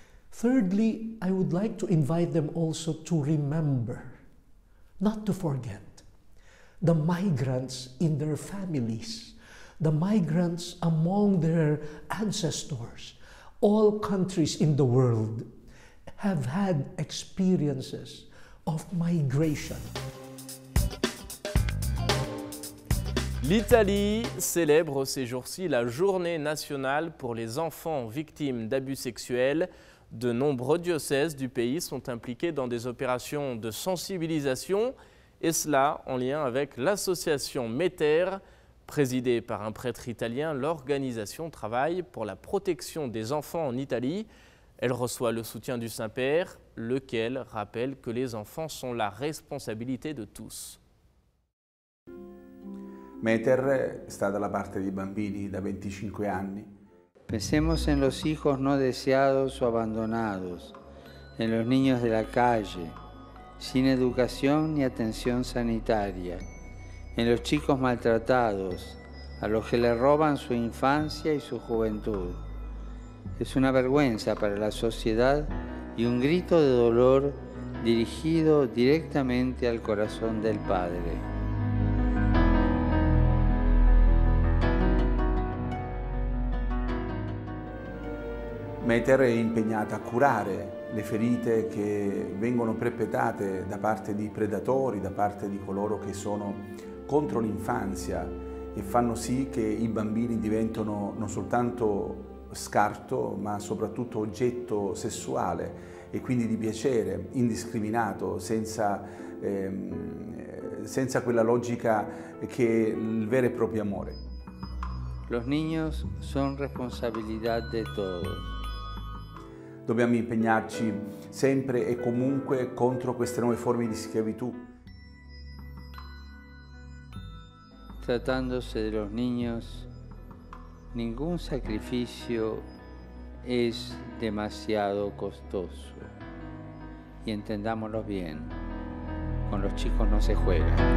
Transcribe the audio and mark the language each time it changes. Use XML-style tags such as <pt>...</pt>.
<en>Thirdly, I would like to invite them also to remember, not to forget, the migrants in their families the migrants among their ancestors. All countries in the world have had experiences of migration.</en> <fr>L'Italie célèbre ces jours-ci la journée nationale pour les enfants victimes d'abus sexuels. De nombreux diocèses du pays sont impliqués dans des opérations de sensibilisation, et cela en lien avec l'association Meter, présidée par un prêtre italien. L'organisation travaille pour la protection des enfants en Italie. Elle reçoit le soutien du Saint-Père, lequel rappelle que les enfants sont la responsabilité de tous.</fr> <it>Meter sta dalla parte dei bambini da 25 anni.</it> <es>Pensemos en los hijos no deseados o abandonados, en los niños de la calle, sin educación ni atención sanitaria, en los chicos maltratados, a los que le roban su infancia y su juventud. Es una vergüenza para la sociedad y un grito de dolor dirigido directamente al corazón del Padre.</es> <it>Meter è impegnata a curare le ferite che vengono perpetrate da parte di predatori, da parte di coloro che sono contro l'infanzia e fanno sì che i bambini diventino non soltanto scarto, ma soprattutto oggetto sessuale e quindi di piacere indiscriminato, senza quella logica che è il vero e proprio amore.</it> <es>Los niños son responsabilidad de todos.</es> <it>Dobbiamo impegnarci sempre e comunque contro queste nuove forme di schiavitù.</it> <es>Tratándose de los niños, ningún sacrificio es demasiado costoso. Y entendámoslo bien, con los chicos no se juega.</es>